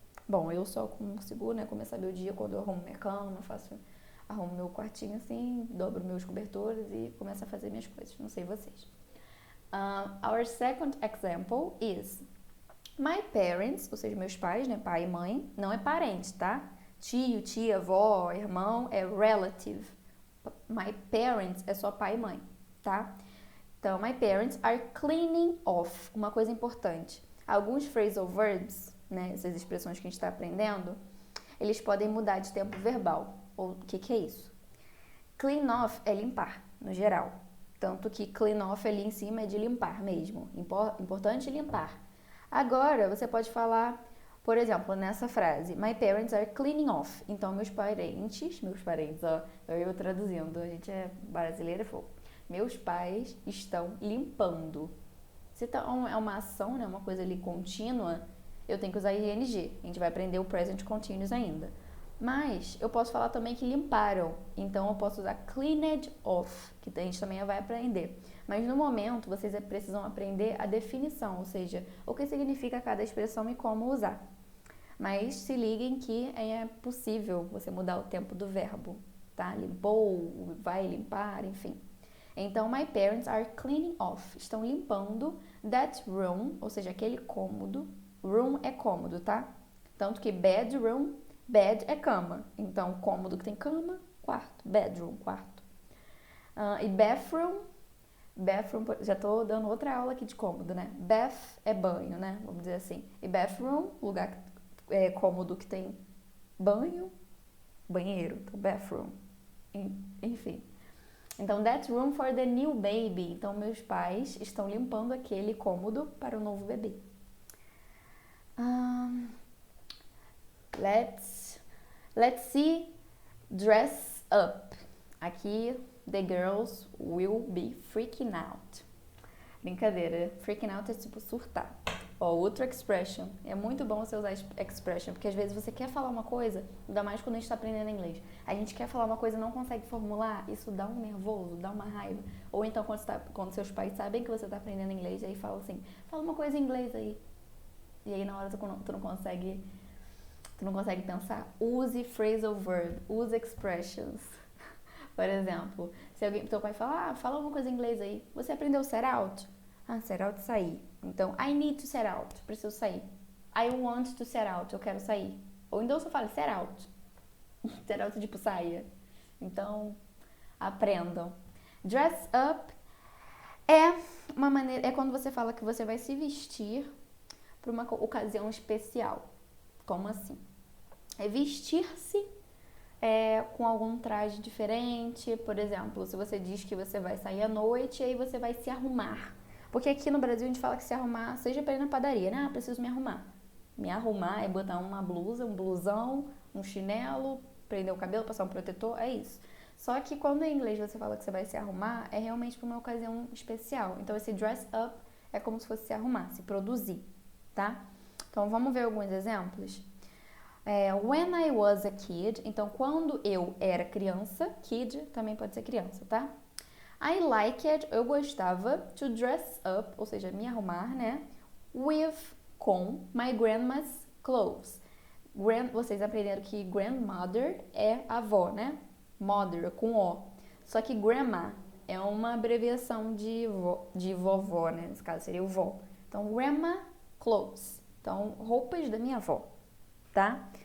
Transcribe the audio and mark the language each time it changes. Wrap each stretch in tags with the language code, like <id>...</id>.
<pt>Bom, eu só consigo, né, começar meu dia quando eu arrumo minha cama, arrumo meu quartinho assim, dobro meus cobertores e começo a fazer minhas coisas. Não sei vocês.</pt> <en>Our second example is my parents,</en> <pt>ou seja, meus pais, né, pai e mãe, não é parente, tá? Tio, tia, avó, irmão é relative. My parents é só pai e mãe, tá?</pt> <en>Então, my parents are cleaning off.</en> <pt>Uma coisa importante. Alguns phrasal verbs, né, essas expressões que a gente está aprendendo, eles podem mudar de tempo verbal. O que é isso? Clean off é limpar, no geral. Tanto que clean off ali em cima é de limpar mesmo. Importante limpar. Agora, você pode falar, por exemplo, nessa frase,</pt> <en>my parents are cleaning off.</en> <pt>Então, meus parentes, eu traduzindo, a gente é brasileiro e fogo. Meus pais estão limpando. Se é uma ação, né, uma coisa ali contínua, eu tenho que usar ing. A gente vai aprender o present continuous ainda. Mas eu posso falar também que limparam. Então eu posso usar cleaned off, que a gente também vai aprender. Mas no momento vocês precisam aprender a definição, ou seja, o que significa cada expressão e como usar. Mas se liguem que é possível você mudar o tempo do verbo, tá? Limpou, vai limpar, enfim.</pt> <en>Então, my parents are cleaning off.</en> <pt>Estão limpando</pt> <en>that room,</en> <pt>ou seja, aquele cômodo. Room é cômodo, tá? Tanto que bedroom, bed é cama. Então, cômodo que tem cama, quarto. Bedroom, quarto. E bathroom, já tô dando outra aula aqui de cômodo, né? Bath é banho, né? Vamos dizer assim. E bathroom, lugar cômodo que tem banho, banheiro. Então, bathroom. Enfim.</pt> <en>Então, that room for the new baby.</en> <pt>Então, meus pais estão limpando aquele cômodo para o novo bebê.</pt> <en>Let's see dress up. Aqui, the girls will be freaking out.</en> <pt>Brincadeira, freaking out é tipo surtar. Outra expression. É muito bom você usar expression, porque às vezes você quer falar uma coisa, ainda mais quando a gente está aprendendo inglês. A gente quer falar uma coisa e não consegue formular, isso dá um nervoso, dá uma raiva. Ou então quando seus pais sabem que você está aprendendo inglês, aí falam assim, fala uma coisa em inglês aí. E aí na hora tu não consegue pensar.</pt> <en>Use phrasal verb, use expressions.</en> <pt>Por exemplo, se teu pai fala, fala uma coisa em inglês aí. Você aprendeu set out? Set out, sair. Então,</pt> <en>I need to set out,</en> <pt>preciso sair.</pt> <en>I want to set out,</en> <pt>eu quero sair. Ou então você fala set out. Set out tipo saia. Então, aprendam. Dress up é Uma maneira é quando você fala que você vai se vestir para uma ocasião especial. Como assim? É vestir-se com algum traje diferente. Por exemplo, se você diz que você vai sair à noite, aí você vai se arrumar. Porque aqui no Brasil a gente fala que se arrumar, seja para ir na padaria, né? Ah, preciso me arrumar. Me arrumar é botar uma blusa, um blusão, um chinelo, prender o cabelo, passar um protetor, é isso. Só que quando em inglês você fala que você vai se arrumar, é realmente para uma ocasião especial. Então esse dress up é como se fosse se arrumar, se produzir, tá? Então vamos ver alguns exemplos.</pt> <en>When I was a kid,</en> <pt>então quando eu era criança, kid também pode ser criança, tá?</pt> <en>I liked,</en> <pt>eu gostava,</pt> <en>to dress up,</en> <pt>ou seja, me arrumar, né?</pt> <en>Com my grandma's clothes.</en> <pt>Vocês aprenderam que grandmother é avó, né? Mother com O. Só que grandma é uma abreviação de vovó, né? Nesse caso seria o vó. Então, grandma clothes. Então, roupas da minha avó, tá?</pt>